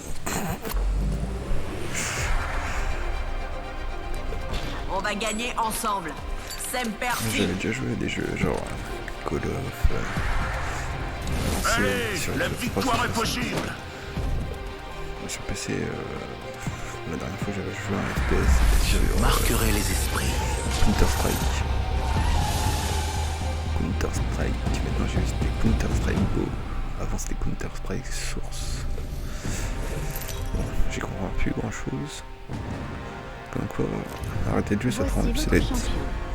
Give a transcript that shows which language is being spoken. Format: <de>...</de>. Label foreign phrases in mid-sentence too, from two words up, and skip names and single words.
<fr>On va gagner ensemble.</fr> <la>Semper Fi.</la> <fr>J'avais déjà joué à des jeux genre Call of. Allez, sur la le- victoire est possible. Sur PC, la dernière fois j'avais joué à un FPS. J'avais Marquerai les esprits. Counter-Strike. Counter-Strike. Maintenant j'ai juste des Counter-Strike Go. Avant c'était Counter-Strike Source. Bon, j'y comprends plus grand chose. Comme quoi, arrêtez de jouer, ça te rend Voici votre obsolète. champion.</fr>